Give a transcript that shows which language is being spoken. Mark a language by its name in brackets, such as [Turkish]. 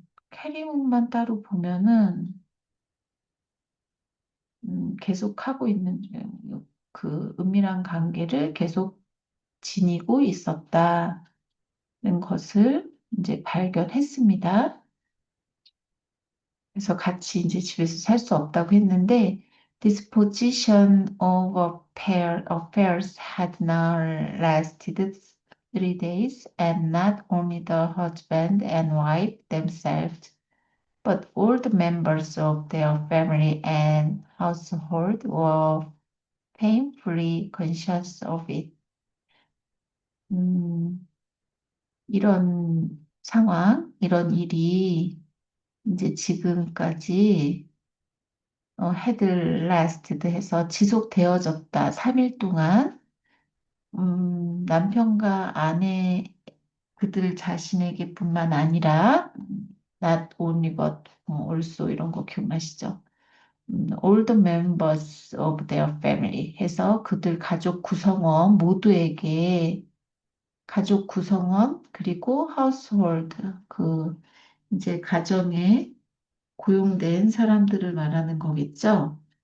[Korean] 캐리몬만 따로 보면은 계속하고 있는 그 은밀한 관계를 계속 지니고 있었다는 것을 이제 발견했습니다. 그래서 같이 이제 집에서 살 수 없다고 했는데 [English] this position of affairs had now lasted 3 days and not only the husband and wife themselves but all the members of their family and household were painfully conscious of it. [Korean] 음, 이런 일이 이제 지금까지 [English] had lasted [Korean] 해서 지속되어졌다. 3일 동안 남편과 아내 그들 자신에게뿐만 아니라 [English] not only but also [Korean] 이런 거 기억나시죠? [English] all the members of their family [Korean] 해서 그들 가족 구성원 모두에게 가족 구성원 그리고 household 그 이제 가정에 고용된 사람들을 말하는 거겠죠.